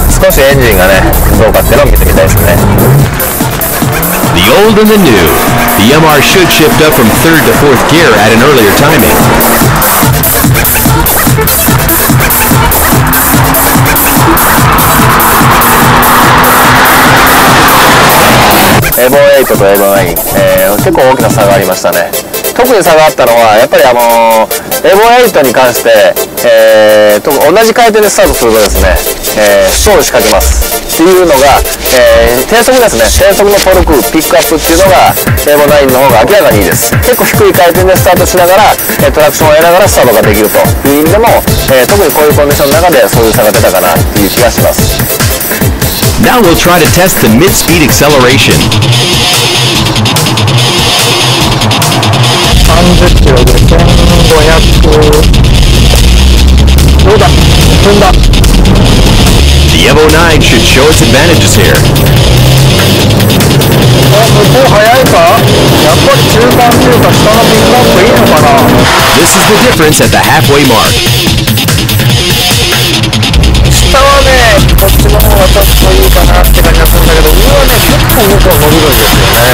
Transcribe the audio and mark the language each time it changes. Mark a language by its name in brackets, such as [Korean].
[Japanese] 少しエンジンがね、どうかっていうのを見てみたいですね。 [English] The old and the new. The MR should shift up from 3rd to 4th gear at an earlier timing. [Japanese] Evo 8と Evo 9、結構大きな差がありましたね。特に差があったのはやっぱりEvo 8に関して、同じ回転でスタートするとですね、ストール仕掛けますっていうのが、低速ですね、低速のトルクピックアップっていうのがエボ9の方が明らかにいいです。結構低い回転でスタートしながら、トラクションを得ながらスタートができるという意味でも、特にこういうコンディションの中でそういう差が出たかなっていう気がします。 [English] Now we'll try to test the mid-speed acceleration. [Japanese] 30キロで1500どうだ踏んだ。 [English] The Evo 9 should show its advantages here. [Japanese] 向こう速いか。やっぱり中間っていうか下のピックアップいいのかな。 [English] This is the difference at the halfway mark. [Japanese] 下はねこっちの方がちょっといいかなって感じがするんだけど、上はね結構向こう伸びるんですよね。